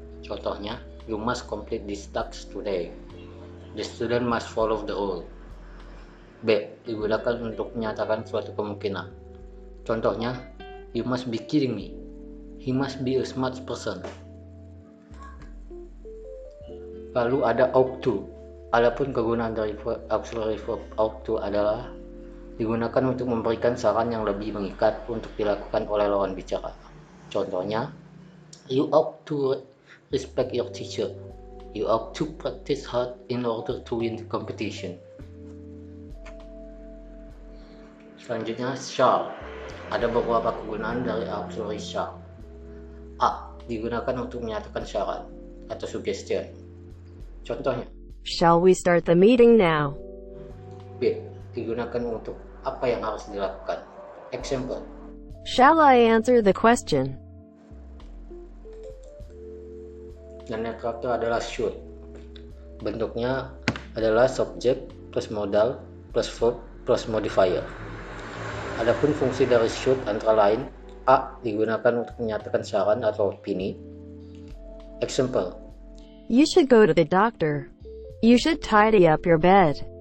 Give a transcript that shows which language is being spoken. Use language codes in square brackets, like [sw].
[en] Contohnya, you must complete this task today. The student must follow the rule. B. [id] Digunakan untuk menyatakan suatu kemungkinan. Contohnya, [en] you must be kidding me. He must be a smart person. [id] Lalu ada ought to. Adapun kegunaan dari auxiliary verb ought to adalah digunakan untuk memberikan saran yang lebih mengikat untuk dilakukan oleh lawan bicara. [en] Contohnya, you ought to respect your teacher. You ought to practice hard in order to win the competition. [id] Selanjutnya, shall. Ada beberapa kegunaan dari auxiliary shall. A. Digunakan untuk menyatakan syarat atau suggestion. Contohnya, [en] Shall we start the meeting now? B. [id] Digunakan untuk apa yang harus dilakukan. [en] Example, Shall I answer the question? [id] dan yang terakhir adalah should. Bentuknya adalah [en] subject plus modal plus verb plus modifier. [id] Adapun fungsi dari should antara lain: A. Digunakan untuk menyatakan saran atau opini. Example, [en] You should go to the doctor. You should tidy up your bed.